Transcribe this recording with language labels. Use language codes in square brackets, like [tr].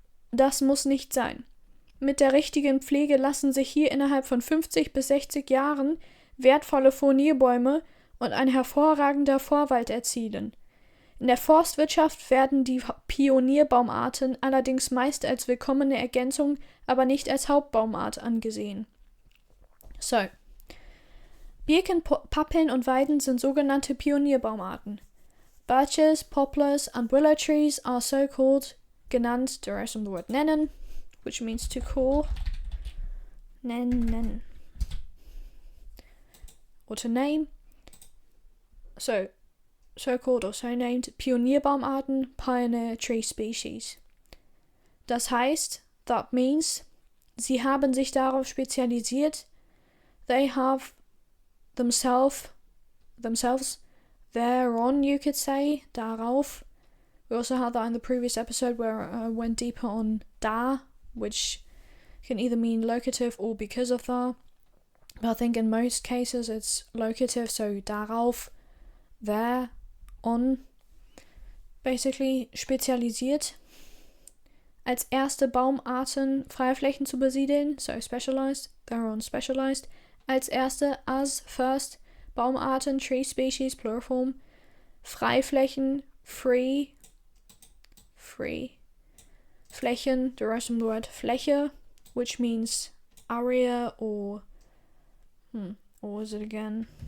[de] Das muss nicht sein. Mit der richtigen Pflege lassen sich hier innerhalb von 50 bis 60 Jahren wertvolle Furnierbäume und ein hervorragender Vorwald erzielen. In der Forstwirtschaft werden die Pionierbaumarten allerdings meist als willkommene Ergänzung, aber nicht als Hauptbaumart angesehen. So. Birken, Pappeln und Weiden sind sogenannte Pionierbaumarten. [en] Birches, poplars and willow trees are so called, genannt, derives from the word nennen, which means to call, nennen. Or to name. So called or so named Pionierbaumarten, pioneer tree species. [de] Das heißt, [en] that means, [de] sie haben sich darauf spezialisiert. [en] They have themselves, thereon, you could say, darauf. We also had that in the previous episode where I went deeper on da, which can either mean locative or because of that. But I think in most cases it's locative, so darauf, there, on, basically spezialisiert. [de] Als erste Baumarten Freiflächen zu besiedeln, [en] so specialized, thereon specialized. [de] Als erste, [en] as first, Baumarten, tree species, plural form, Freiflächen, free, Flächen, derived from the word Fläche, which means area or, what was it again?